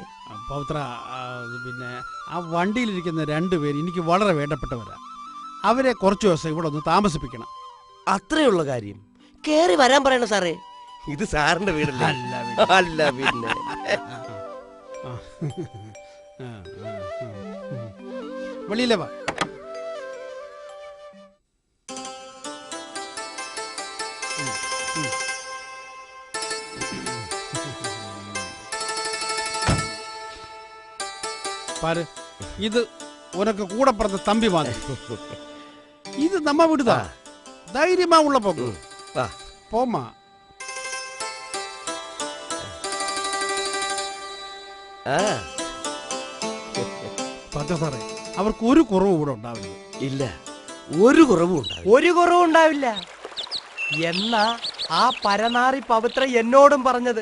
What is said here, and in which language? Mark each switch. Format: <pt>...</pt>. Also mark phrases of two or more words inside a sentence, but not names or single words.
<ml>പവിത്ര, പിന്നെ ആ വണ്ടിയിലിരിക്കുന്ന 2 പേര് എനിക്ക് വളരെ വേണ്ടപ്പെട്ടവരാ. അവരെ കുറച്ചു ദിവസം ഇവിടെ ഒന്ന് താമസിപ്പിക്കണം. അത്രയുള്ള കാര്യം. കേറി വരാൻ പറയണം സാറേ. ഇത് സാറിന്റെ വീടല്ലേ? അല്ല പിന്നെ. അല്ല പിന്നെ. വെളിയിലെ വാ.</ml> <ta>பாரு, இது உனக்கு கூட பிறந்த தம்பி மாதிரி. இது நம்ம வீடுதான். தைரியமா உள்ள போகு. போமா.</ta> <ml>പറ്റ സാറേ, അവർക്ക് ഒരു കുറവും ഇവിടെ ഉണ്ടാവില്ല. ഇല്ല, ഒരു കുറവും ഉണ്ടാവില്ല. ഒരു കുറവും ഉണ്ടാവില്ല എന്നാ ആ പരനാറി പവിത്ര എന്നോടും പറഞ്ഞത്.</ml>